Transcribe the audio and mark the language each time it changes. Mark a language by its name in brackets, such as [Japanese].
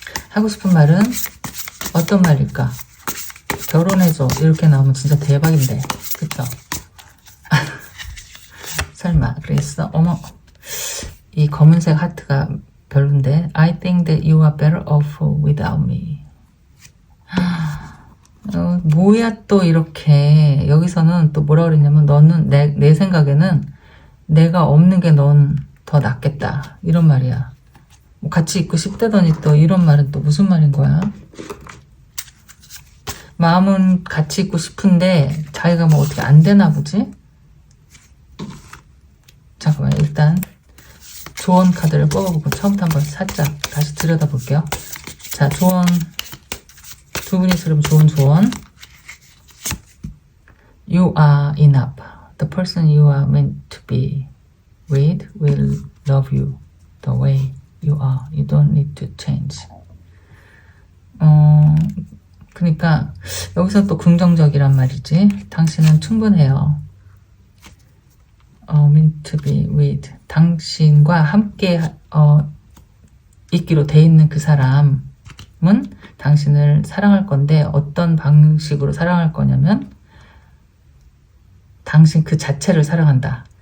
[Korean] 하고 싶은 말은 어떤 말일까? 결혼해줘. 이렇게 나오면 진짜 대박인데. 그쵸? 설마 그랬어? 어머, 이 검은색 하트가 별론데. [English] I think that you are better off without me. [Korean] 뭐야 또 이렇게. 여기서는 또 뭐라 그랬냐면 너는 내 생각에는 내가 없는 게 넌 더 낫겠다. 이런 말이야. 뭐 같이 있고 싶다더니 또 이런 말은 또 무슨 말인 거야? 마음은 같이 있고 싶은데 자기가 뭐 어떻게 안 되나 보지? 잠깐만, 일단 조언 카드를 뽑아보고 처음부터 한번 살짝 다시 들여다볼게요. 자, 조언 두 분이 들으면 좋은 조언. [English] You are enough. The person you are meant to be with will love you the way you are. You don't need to change. [Korean] 그러니까 여기서 또 긍정적이란 말이지. 당신은 충분해요. [English] meant to be with. [Korean] 당신과 함께 있기로 돼 있는 그 사람은 당신을 사랑할 건데 어떤 방식으로 사랑할 거냐면 당신 그 자체를 사랑한다.